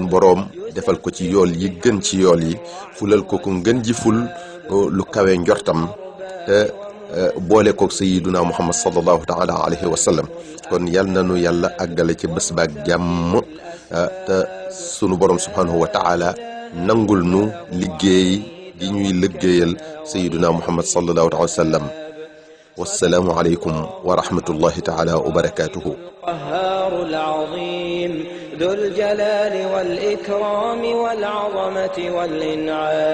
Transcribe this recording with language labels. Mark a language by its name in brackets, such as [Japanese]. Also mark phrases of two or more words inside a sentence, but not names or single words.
[Wolof] borom defal ko ci yool yi gën ci yool yi fulal ko ko ngën ji ful lu kawe njortam te boole ko [Arabic] سيدنا محمد صلى الله تعالى عليه وسلم [Wolof] kon yal nanu yàlla àggale ci bés baak jàmm te sunu borom [Arabic] سبحانه وتعالى [Wolof] nangul nu liggéey gi ñuy liggéeyal [Arabic] سيدنا محمد صلى الله تعالى وسلم والسلام عليكم ورحمة الله تعالى وبركاته. القهار العظيم ذو الجلال والإكرام والعظمة والإنعام.